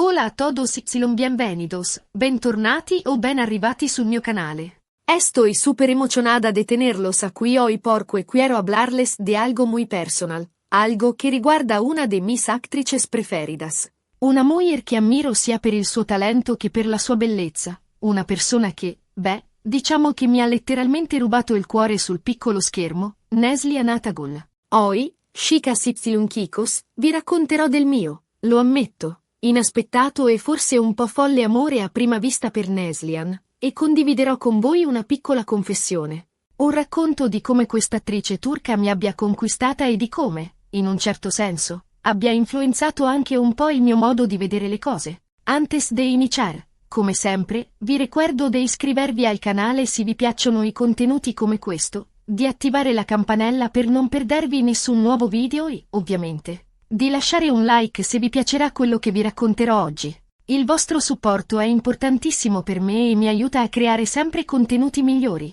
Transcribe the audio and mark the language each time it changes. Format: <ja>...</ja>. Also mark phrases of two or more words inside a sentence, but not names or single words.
<es>Hola a todos y bienvenidos,</es> <it>bentornati o ben arrivati sul mio canale.</it> <es>Estoy súper emocionada de tenerlos aquí hoy porque quiero hablarles de algo muy personal, algo que riguarda una de mis actrices preferidas. Una mujer</es> <it>che ammiro sia per il suo talento che per la sua bellezza, una persona che, diciamo che mi ha letteralmente rubato il cuore sul piccolo schermo, Neslihan Atagul.</it> <es>Hoy, chicas y chicos,</es> <it>vi racconterò del mio, lo ammetto, inaspettato e forse un po' folle amore a prima vista per Neslihan, e condividerò con voi una piccola confessione. Un racconto di come questa attrice turca mi abbia conquistata e di come, in un certo senso, abbia influenzato anche un po' il mio modo di vedere le cose.</it> <es>Antes de iniciar,</es> <it>come sempre, vi ricordo di iscrivervi al canale se vi piacciono i contenuti come questo, di attivare la campanella per non perdervi nessun nuovo video e, ovviamente, di lasciare un like se vi piacerà quello che vi racconterò oggi. Il vostro supporto è importantissimo per me e mi aiuta a creare sempre contenuti migliori.</it>